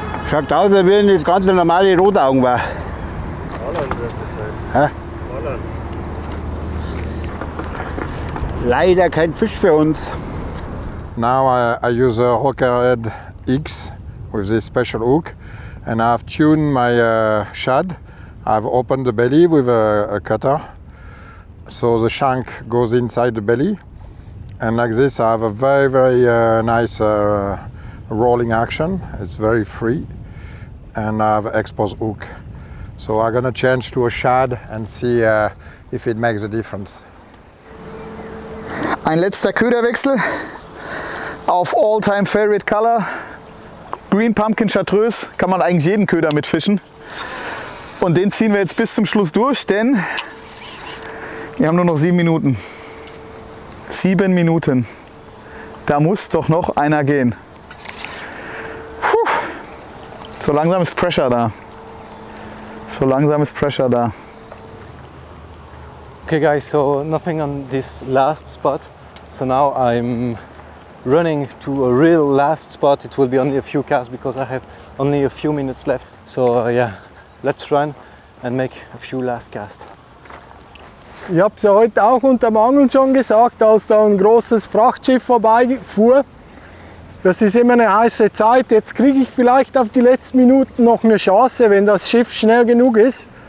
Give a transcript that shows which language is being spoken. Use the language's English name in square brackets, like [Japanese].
[German] Schaut aus, als wenn das ganz normale Rotaugen war. Holland wird das sein. Hä? Holland. Leider kein Fisch für uns. [English] Now I use a Rockerhead X with this special hook, and I've tuned my shad. I've opened the belly with a cutter, so the shank goes inside the belly, And like this, I have a very, very nice rolling action. It's very free. And I have an expose hook. So I'm gonna change to a shad and see if it makes a difference. [German] Ein letzter Köderwechsel auf All-Time Favorite Color. Green Pumpkin Chartreuse, kann man eigentlich jeden Köder mitfischen. Und den ziehen wir jetzt bis zum Schluss durch, denn wir haben nur noch 7 Minuten. 7 Minuten. Da muss doch noch einer gehen. Puh. So langsam ist Pressure da. So langsam ist Pressure da. [English] Okay guys, so nothing on this last spot. So now I'm running to a real last spot. It will be only a few casts because I have only a few minutes left. So yeah, let's run and make a few last casts. [German] Ich habe es ja heute auch unterm Angeln schon gesagt, als da ein großes Frachtschiff vorbeifuhr. Das ist immer eine heiße Zeit. Jetzt kriege ich vielleicht auf die letzten Minuten noch eine Chance, wenn das Schiff schnell genug ist.